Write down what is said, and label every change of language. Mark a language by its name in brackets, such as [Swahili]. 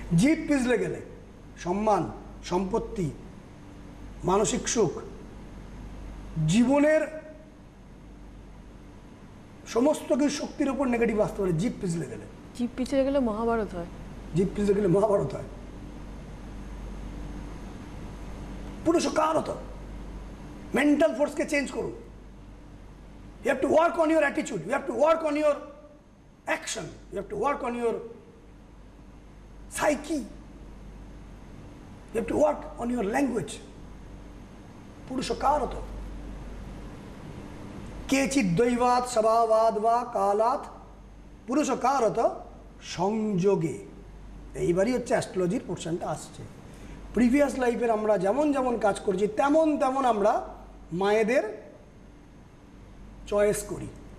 [Bangla] জিভ পিছলে গেলে সম্মান, সম্পত্তি, মানসিক সুখ, জীবনের সমস্ত কিছু শক্তির উপর নেগেটিভ আসতে পারে জিভ পিছলে গেলে। জিভ পিছলে গেলে মহাভারত হয়, জিভ পিছলে গেলে মহাভারত হয়। [Sanskrit] পুরুষ কারত, [Bangla] মেন্টাল ফোর্সকে চেঞ্জ করুন। [English] You have to work on your attitude, you have to work on your action, you have to work on your psyche, you have to work on your language. [Sanskrit] পুরুষকারত কেচিৎ দৈবাৎ স্বভাবাৎ বা কালাৎ পুরুষকারত সংযোগে। [Bangla] এইবারই হচ্ছে অ্যাস্ট্রোলজির পোর্শনটা আসছে। প্রিভিয়াস লাইফের আমরা যেমন যেমন কাজ করছি তেমন তেমন আমরা মায়েদের চয়েস করি।